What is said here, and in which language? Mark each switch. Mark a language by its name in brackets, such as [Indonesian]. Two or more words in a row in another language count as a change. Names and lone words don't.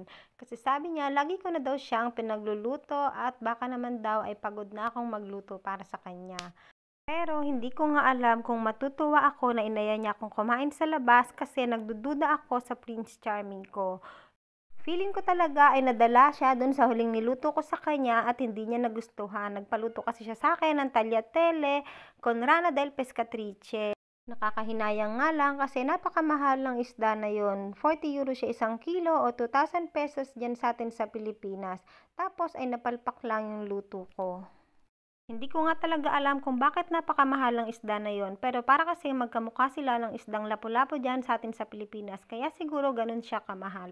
[Filipino] Kasi sabi niya, lagi ko na daw siyang pinagluluto at baka naman daw ay pagod na akong magluto para sa kanya. Pero hindi ko nga alam kung matutuwa ako na inaya niya akong kumain sa labas kasi nagdududa ako sa Prince Charming ko. Feeling ko talaga ay nadala siya dun sa huling niluto ko sa kanya at hindi niya nagustuhan. Nagpaluto kasi siya sa akin ng [Italian] tagliatelle con rana del pescatrice. [Filipino] Nakakahinayang nga lang kasi napakamahal ng isda na yon. 40 euro siya isang kilo o 2,000 pesos dyan sa atin sa Pilipinas. Tapos ay napalpak lang yung luto ko. Hindi ko nga talaga alam kung bakit napakamahal ng isda na yon, pero para kasi magkamukha sila ng isdang lapu-lapu dyan sa atin sa Pilipinas, kaya siguro ganun siya kamahal.